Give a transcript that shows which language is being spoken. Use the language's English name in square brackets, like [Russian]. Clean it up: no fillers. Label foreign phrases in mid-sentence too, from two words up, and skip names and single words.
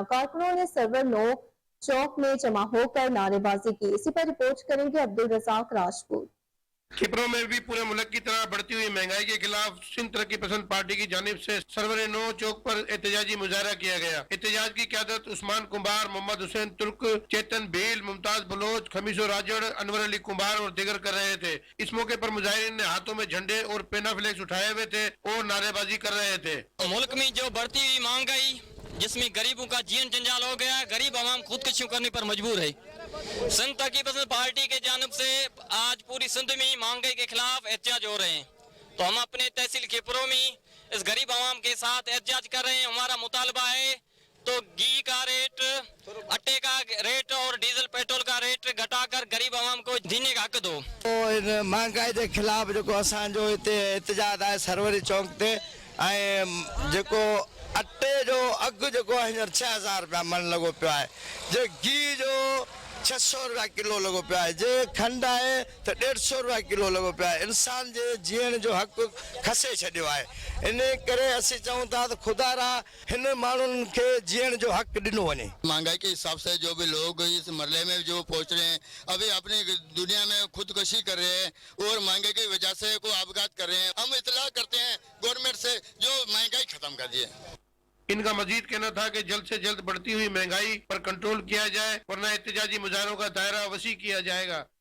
[Urdu] کارکنوں نے سرور 9 چوک میں جمع ہو کر نعرے بازی کی. اسی پر رپورٹ کریں گے عبدالرزاق راجپوت. کھپروں میں بھی پورے ملک کی طرح بڑھتی ہوئی مہنگائی کے خلاف سندھ ترقی پسند پارٹی کی جانب سے سرور 9 چوک پر احتجاجی مظاہرہ کیا گیا. احتجاج کی قیادت عثمان کمار, محمد حسین ترک، چیتن بھیل، ممتاز بلوچ، خمیسو راجڑ، انور علی کمار اور دیگر کر رہے تھے. اس موقع پر مظاہرین نے ہاتھوں میں جھنڈے اور پینا فلیکس اٹھائے ہوئے تھے اور نعرے بازی کر رہے تھے. ملک میں جو بڑھتی ہوئی مہنگائی، جس میں غریبوں کا جیون جنجال ہو گیا، غریب عوام خودکشی کرنے پر مجبور ہے. سندھ ترقی پسند پارٹی کے جانب سے آج پوری سندھ میں مہنگائی کے خلاف احتجاج ہو رہے ہیں، تو ہم اپنے تحصیل کھپروں میں اس غریب عوام کے ساتھ احتجاج کر رہے ہیں. ہمارا مطالبہ ہے تو گھی کا ریٹ، آٹے کا ریٹ اور ڈیزل پیٹرول کا ریٹ گھٹا کر غریب عوام کو جینے کا حق دو. تو ان مہنگائی کے خلاف [Sindhi] जो असांजो हिते एहतजाज है सरवरी चौक ते जो अटे जो अघु जो हींअर 6000 रुपया मन लगो पियो आहे, जे घी जो 600 रुपया किलो लगो पियो आहे, जे खंड आहे तो 150 रुपया किलो लगो पियो आहे। इंसान जे जीअण जो हक़ खसे छॾियो आहे। इन करे असीं चऊं था तो खुदारा हिन माण्हुनि खे जीअण जो हक़ ॾिनो वञे। [Urdu] مہنگائی کے حساب سے جو بھی لوگ اس مرحلے میں جو پہنچ رہے ہیں، ابھی اپنی دنیا میں خودکشی کر رہے ہیں اور مہنگائی کی وجہ سے کو آپگھات کر رہے ہیں. ہم اطلاع کرتے ہیں گورنمنٹ سے جو مہنگائی ختم کر دیے. ان کا مزید کہنا تھا کہ جلد سے جلد بڑھتی ہوئی مہنگائی پر کنٹرول کیا جائے، ورنہ احتجاجی مظاہروں کا دائرہ وسیع کیا جائے گا.